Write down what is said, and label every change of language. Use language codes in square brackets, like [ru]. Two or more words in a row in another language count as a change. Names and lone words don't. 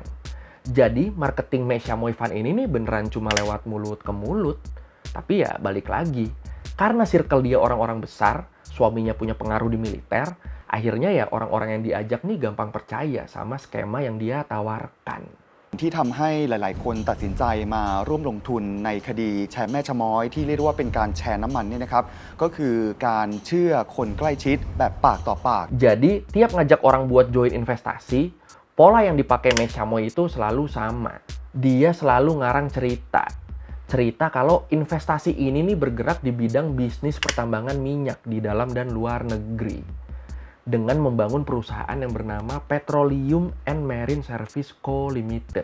[id] Jadi, marketing Mei Xiaomoy Fund ini nih beneran cuma lewat mulut ke mulut. Tapi ya balik lagi, karena circle dia orang-orang besar, suaminya punya pengaruh di militer, akhirnya ya orang-orang yang diajak nih gampang percaya sama skema yang dia tawarkan. [th] ที่ทำให้หลายๆ คนตัดสินใจมาร่วมลงทุนในคดีแชร์แม่ชะม้อยที่เรียกว่าเป็นการแชร์น้ำมันเนี่ยนะครับก็คือการเชื่อคนใกล้ชิดแบบปากต่อปาก [id] Jadi tiap ngajak orang buat join investasi, pola yang dipakai Mei Xiaomoy itu selalu sama. Dia selalu ngarang cerita. Cerita kalau investasi ini nih bergerak di bidang bisnis pertambangan minyak di dalam dan luar negeri. Dengan membangun perusahaan yang bernama Petroleum and Marine Service Co. Limited.